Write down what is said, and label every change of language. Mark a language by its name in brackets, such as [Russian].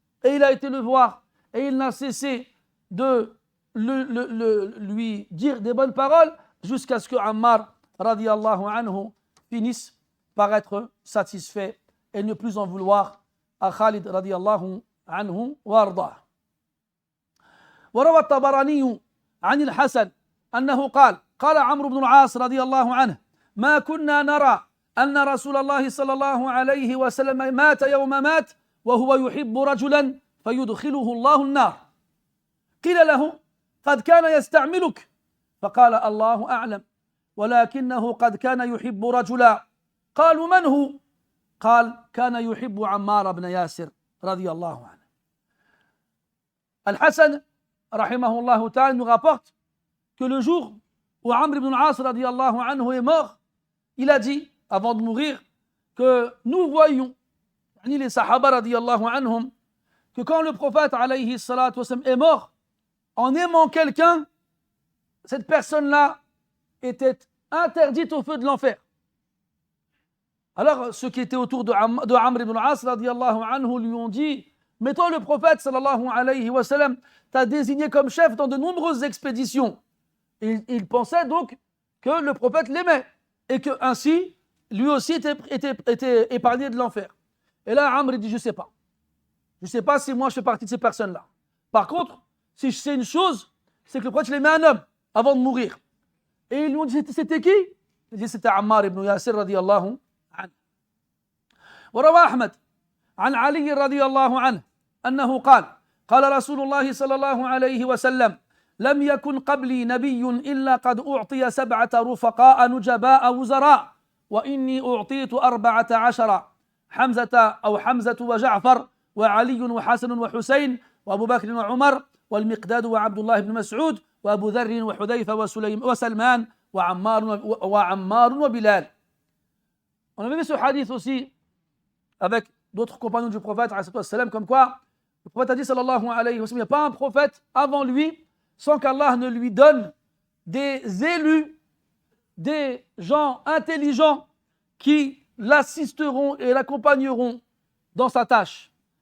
[French] Et il a été le voir et il n'a cessé de lui dire des bonnes paroles jusqu'à ce que Ammar radiyallahu anhu finisse par être satisfait et ne plus en vouloir à Khalid radiyallahu anhu وارضاه. [Arabic] وروى الطبراني عن الحسن أنه قال عمرو بن العاص رضي الله عنه ما كنا نرى أن رسول الله صلى الله عليه وسلم مات يوم مات وهو يحب رجلا فيدخله الله النار قيل له قد كان يستعملك فقال الله أعلم ولكنه قد كان يحب رجلا قالوا من هو قال كان يحب عمار بن ياسر رضي الله عنه. [French] Al-Hassan rahimahullah ta'ala nous rapporte que le jour où Amr ibn al-As radiyallahu anhu est mort, il a dit avant de mourir que nous voyons, les Sahaba radiyallahu anhum, que quand le prophète alayhi salatu wasallam est mort, en aimant quelqu'un, cette personne-là était interdite au feu de l'enfer. Alors ceux qui étaient autour de Amr ibn al-As radiyallahu anhu lui ont dit, mais toi le prophète sallallahu alayhi wa sallam t'a désigné comme chef dans de nombreuses expéditions. Il pensait donc que le prophète l'aimait et que ainsi lui aussi était épargné de l'enfer. Et là Amr dit, je sais pas si moi je fais partie de ces personnes-là. Par contre, si je sais une chose, c'est que le prophète l'aimait un homme avant de mourir. Et ils lui ont dit, c'était qui? Il dit, c'était Ammar ibn Yasir radiyallahu anhu. [Arabic] وروى أحمد عن علي رضي الله عنه أنه قال رسول الله صلى الله عليه وسلم لم يكن قبلي نبي إلا قد أعطي 7 رفقاء نجباء وزراء وإني أعطيت 14 حمزة وجعفر وعلي وحسن وحسين وأبو بكر وعمر والمقداد وعبد الله بن مسعود وأبو ذر وحذيفة وسلمان وعمار وبلال. [French] On avait vu ce hadith aussi avec d'autres compagnons du prophète comme quoi le prophète a dit sallallahu alayhi wa sallam, il n'y a pas un prophète avant lui sans qu'Allah ne lui donne des élus, des gens intelligents qui l'assisteront et l'accompagneront dans sa tâche.